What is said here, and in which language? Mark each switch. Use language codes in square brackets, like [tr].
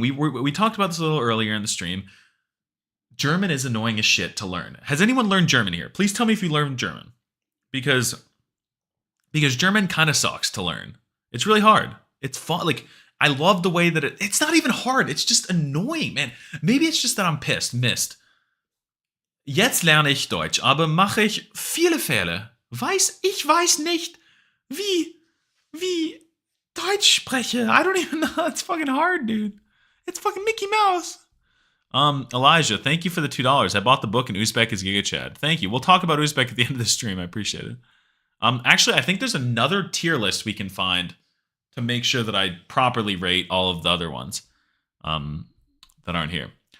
[en] We talked about this a little earlier in the stream. German is annoying as shit to learn. Has anyone learned German here? Please tell me if you learned German. Because German kind of sucks to learn. It's really hard. It's fun. Like, I love the way that it's not even hard. It's just annoying, man. Maybe it's just that I'm missed. [de] Jetzt lerne ich Deutsch, aber mache ich viele Fehler. Ich weiß nicht, wie Deutsch spreche. [en] I don't even know. It's fucking hard, dude. It's fucking Mickey Mouse. Elijah, thank you for the $2. I bought the book in Uzbek as GigaChad. Thank you. We'll talk about Uzbek at the end of the stream. I appreciate it. Actually, I think there's another tier list we can find to make sure that I properly rate all of the other ones that that aren't here.